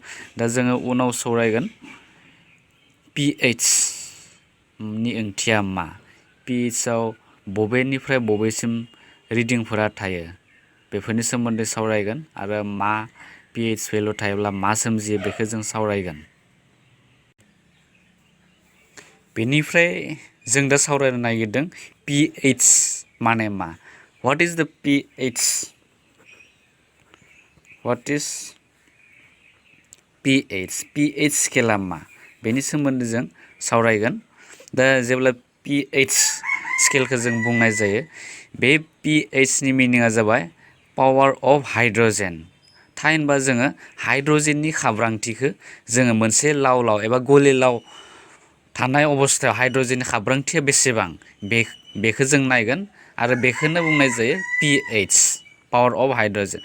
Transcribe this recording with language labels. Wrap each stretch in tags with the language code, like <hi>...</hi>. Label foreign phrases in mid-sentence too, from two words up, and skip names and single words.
<brx>दा जोङो उनाव सावरायगोन pH नि ओंथिया मा, pHआव बबेनिफ्राय बबेसिम रिडिंफोरा थायो बेफोरनि सोमोन्दै सावरायगोन आरो मा pH भेलु थायोब्ला मा सोमजियो बेखौ जों सावरायगोन। बेनिफ्राय जों दा सावरायनो नागिरदों pH माने मा।</brx> <en>What is the pH?</en> <brx>pH स्केला मा बेनि सोमोन्दै जों सावरायगोन। दा जेब्ला pH स्केलखौ जों बुंनाय जायो, बे pHनि मिनिङा जाबाय</brx> <en>power of hydrogen.</en> <brx>थामहिनबा जोङो हाइड्रजेननि खाब्रांथिखौ जोङो मोनसे लाव एबा गलिलाव थानाय अबस्थायाव हाइड्रजेननि खाब्रांथिया बेसेबां बेखौ जों नायगोन आरो बेखौनो बुंनाय जायो pH,</brx> <en>power of hydrogen.</en>